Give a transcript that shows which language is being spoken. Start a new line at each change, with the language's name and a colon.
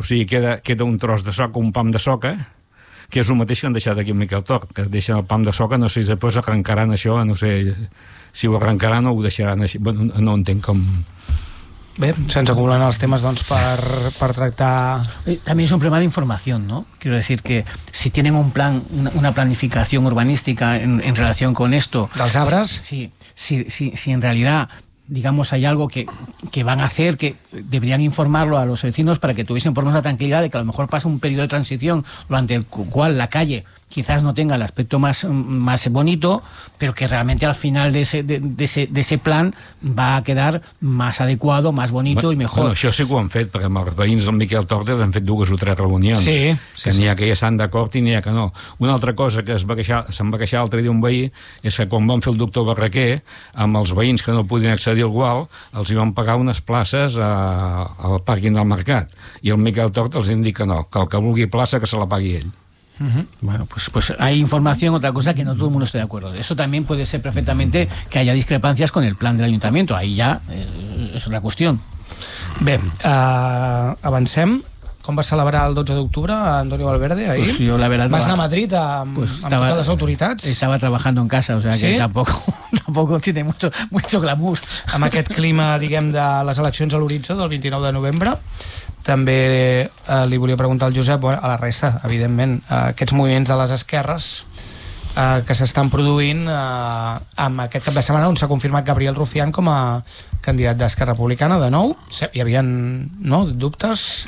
Catalan: O sigui, queda un tros de soca, un pam de soca, que és el mateix que han deixat aquí el Miquel Torr, que deixen el pam de soca, no sé si després arrencaran això, no sé si ho arrencaran o ho deixaran així. Bé, no entenc com... Bé, se'ns acumulen els temes, doncs, per tractar... També és un problema d'informació, no?
Spanish: Quiero decir que si tienen un plan, una planificación urbanística en relación con esto...
Catalan: ¿Dels arbres?
Spanish: Si en realidad, digamos, hay algo que van a hacer, que deberían informarlo a los vecinos para que tuviesen por más la tranquilidad de que a lo mejor pasa un periodo de transición durante el cual la calle quizás no tenga el aspecto más bonito, pero que realmente al final de ese plan va a quedar más adecuado, más bonito, bueno, y mejor.
Catalan: Bueno, això sí que ho han fet, perquè amb els veïns del Miquel Torres han fet 2 o 3 reunions. Sí, que sí, n'hi ha, sí, que ja estan d'acord i n'hi ha que no. Una altra cosa que se'm va queixar l'altre dia un veí és que quan van fer el doctor Barraquer, amb els veïns que no podien accedir al Gual, els hi van pagar unes places al pàrquing del mercat, i el Miquel Torres els indica no, que el que vulgui plaça que se la pagui ell. Uh-huh.
Spanish: Bueno, pues hay información, otra cosa que no todo el mundo esté de acuerdo. Eso también puede ser perfectamente que haya discrepancias con el plan del ayuntamiento. Ahí ya es otra cuestión.
Catalan: Bé, avancem. Com vas celebrar el 12 d'octubre, Antonio Valverde, ahir?
Spanish: Pues yo, la verdad,
Catalan: vas anar a Madrid amb totes les autoritats?
Spanish: Estava trabajando en casa, o sea que sí? tampoco tiene mucho glamour.
Catalan: Amb aquest clima, diguem, de les eleccions a l'horitzó del 29 de novembre, també li volia preguntar al Josep, a la resta, evidentment, aquests moviments de les esquerres que s'estan produint amb aquest cap de setmana, on s'ha confirmat Gabriel Rufián com a candidat d'Esquerra Republicana, de nou. Hi havia, no, dubtes?